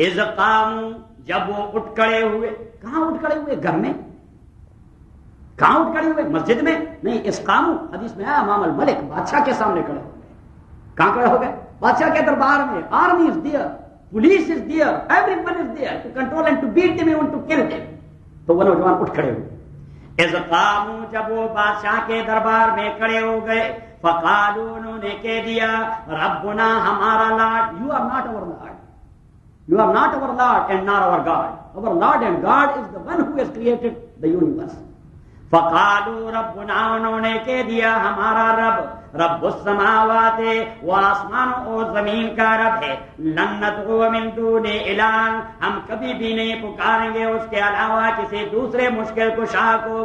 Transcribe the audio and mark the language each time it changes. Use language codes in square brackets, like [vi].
[ar] اذ قاموا, [ur] جب وہ اٹھ کھڑے ہوئے. کہاں اٹھ کھڑے ہوئے؟ گھر میں. کہاں اٹھ کھڑے ہوئے؟ مسجد میں. نہیں, [ar] اذ قاموا [ur] حدیث میں آیا امام الملک بادشاہ کے سامنے کھڑے ہو گئے. کہاں کھڑے ہو گئے؟ بادشاہ کے دربار میں. [en] Army is there, police is there, every one is there to control and to beat them and to kill them. [ur] تو وہ نوجوان اٹھ کھڑے ہوئے. [ar] اذ قاموا, [ur] جب وہ بادشاہ کے دربار میں کھڑے ہو گئے. [ar] فقالوا, [ur] انہوں نے کہہ دیا, [ar] ربنا [ur] ہمارا lord. [en] You are not our lord, you are not our lord and not our god. Our lord and god is the one who has created the universe. [ar] فقالوا, ربنا, [ur] انہوں نے کہہ دیا, ہمارا رب, [ar] رب السماوات [ur] و آسمان و زمین کا رب ہے. [ar] لن ندعو من دونہ الہ, [ur] ہم کبھی بھی نہیں پکاریں گے اس کے علاوہ کسی دوسرے مشکل کشا کو.